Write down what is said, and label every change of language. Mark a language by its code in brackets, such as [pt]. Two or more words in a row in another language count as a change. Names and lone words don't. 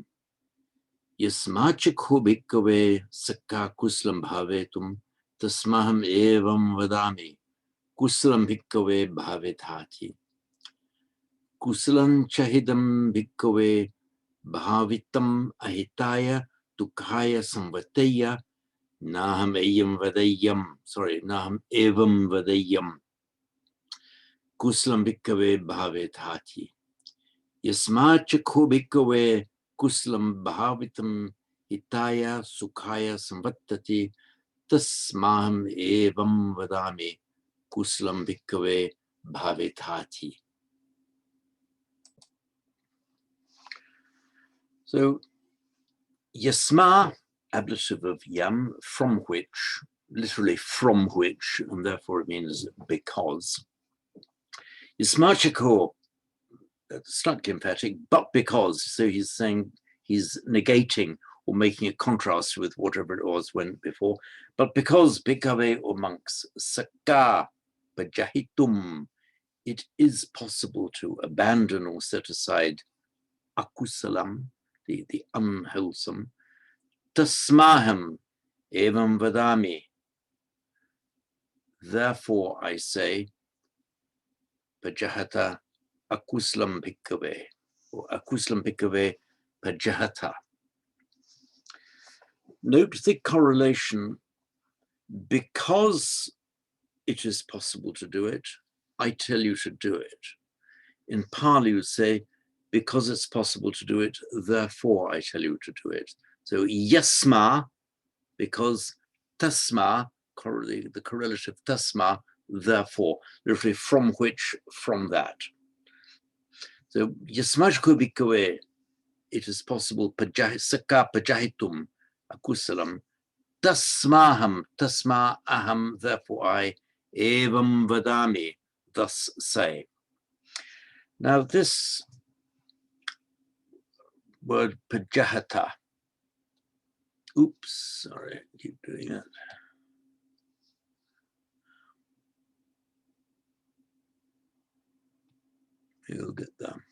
[pi] Yasmachakho bhikkhave sakka kusalam bhavetum, tasmaham evam vadami, kusalam bhikkhave bhavethati. Kusalam chahidam bhikkhave bhavitam ahitaya dukkaya samvataya, naham evam vadayam. Kusalam bhikkhave bhavethati. Yasmachakho bhikkhave kusalam bhavitam hitaya sukhaya samvattati tasmaham evam vadami kusalam bhikkhave bhavethati. [en] So, yasma, ablative of yam, from which, literally from which, and therefore it means because. Yasmachako, slightly emphatic, but because, so he's saying, he's negating or making a contrast with whatever it was went before, but because bhikkhave or monks, [pi] sakka pajahitum, [en] it is possible to abandon or set aside akusalam, the unwholesome, [pi] tasmaham evam vadami, [en] therefore I say, [pi] pajahata akuslam bhikkhave, or akuslam bhikkhave pajahata. [en] Note the correlation. Because it is possible to do it, I tell you to do it. In Pali, you say, because it's possible to do it, therefore I tell you to do it. So yasma, because, tasma, the correlative tasma, therefore, literally from which, from that. [pi] So yasmachko bhikkhave, [en] it is possible, [pi] sakka pajahitum akusalam, tasmaham, tasma aham, [en] therefore I, [pi] evam vadami, [en] thus say. Now this word pajahata, oops, sorry, I keep doing that. You'll get that.